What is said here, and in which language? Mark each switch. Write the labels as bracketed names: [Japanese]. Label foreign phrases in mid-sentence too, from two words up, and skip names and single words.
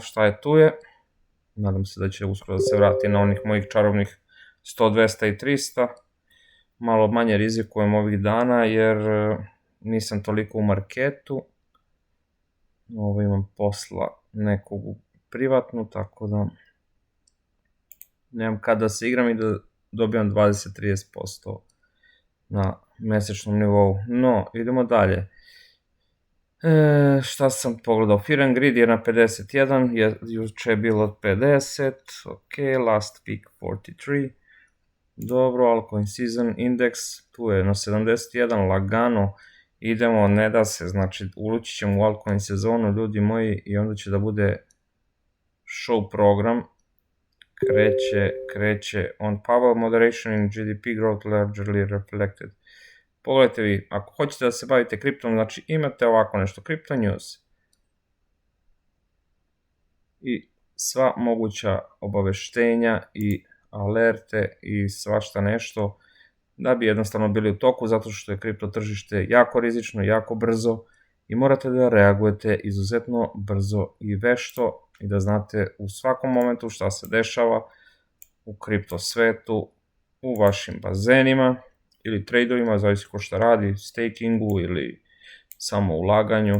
[Serbian] šta je tu je, nadam se da će uskoro da se vrati na onih mojih čarobnih 100, 200 i 300, malo manje rizikujem ovih dana jer nisam toliko u marketu, ovo imam posla nekog privatnu, tako da nemam kada da se igram i da dobijam 20-30% na mesečnom nivou, no idemo dalje. Šta sam pogledao, Fear and Greed je na 51, juče je bilo 50, [English] ok, last peak 43, dobro, altcoin season index, [Serbian] tu je na 71, lagano, idemo, ne da se, znači ući ćemo u altcoin sezonu, ljudi moji, i onda će da bude show program, kreće on Powell [English] moderation in GDP growth largely reflected. [Serbian] Pogledajte vi, ako hoćete da se bavite kriptom, znači imate ovako nešto, Crypto News i sva moguća obaveštenja i alerte i svašta nešto da bi jednostavno bili u toku, zato što je kripto tržište jako rizično, jako brzo i morate da reagujete izuzetno brzo i vešto i da znate u svakom momentu šta se dešava u kripto svetu, u vašim bazenima ili tradeovima, zavisi ko šta radi, stakingu ili samo ulaganju.